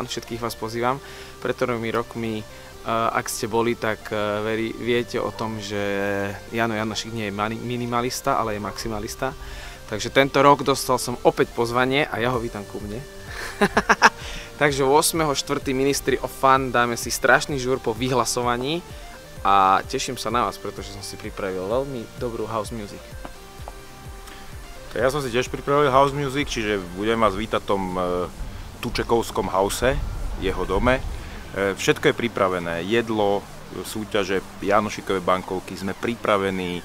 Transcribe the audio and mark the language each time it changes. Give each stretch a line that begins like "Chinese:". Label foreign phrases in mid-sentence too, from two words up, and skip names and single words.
Slovak: Všetkých vás pozývam. Pred 3 rokmi, ak ste boli, tak viete o tom, že Jano Jánošík nie je minimalista, ale je maximalista. Takže tento rok dostal som opäť pozvanie a ja ho vítam ku mne. Takže 8.4. Ministry of Fun dáme si strašný žúr po vyhlasovaní a teším sa na vás, pretože som si pripravil veľmi dobrú
English: house music.
Slovak: Ja som si tiež pripravil
English: house music,
Slovak: čiže budem vás vítať v tom tučekovskom house, jeho dome. Všetko je pripravené, jedlo, súťaže, Jánošíkové bankovky, sme pripravení.